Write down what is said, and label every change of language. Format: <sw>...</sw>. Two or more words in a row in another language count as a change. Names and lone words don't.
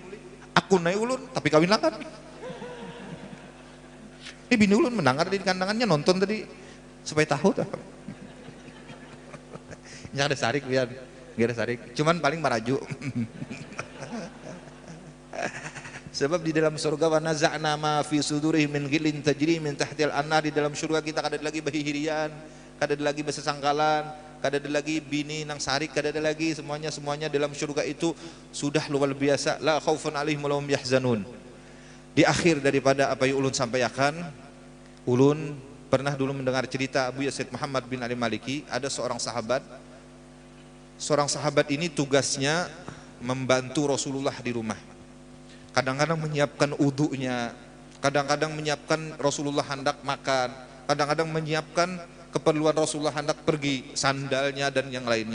<bjn>Aku naik ulun tapi kawin lah kan. Ini bini ulun mendengar di kandangannya nonton tadi supaya tahu tuh. Nggak ada sarik biar, nggak ada sarik. Cuman paling maraju. Sebab di dalam surga</bjn> <ar>ونزعنا ما في صدورهم من غل تجري من تحت الأنهار,</ar> <bjn>di dalam surga kita kada ada lagi bahi hirian, kada ada lagi besesangkalan, kada ada lagi bini nang sarik, kada ada lagi, semuanya dalam surga itu sudah luar biasa.</bjn> <ar>لا خوف عليهم ولا هم يحزنون.</ar> <bjn>Di akhir daripada apa yang ulun sampaikan, ulun pernah dulu mendengar cerita Abu Yazid Muhammad bin Ali Maliki. Ada seorang sahabat ini tugasnya membantu Rasulullah di rumah. Kadang-kadang menyiapkan udhunya, kadang-kadang menyiapkan Rasulullah hendak makan, kadang-kadang menyiapkan keperluan Rasulullah hendak pergi, sandalnya dan yang lainnya.</bjn>